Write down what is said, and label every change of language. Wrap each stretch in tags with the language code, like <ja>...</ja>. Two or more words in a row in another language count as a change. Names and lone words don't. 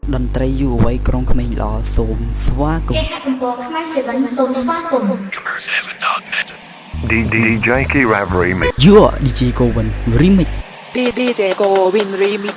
<km>តន្ត្រីយុវវ័យក្រុងក្មេងល្អសូមស្វាគមន៍</km> <en>DJ Key Rap Remix. You are DJ Govin Remix. DJ Govin Remix.</en>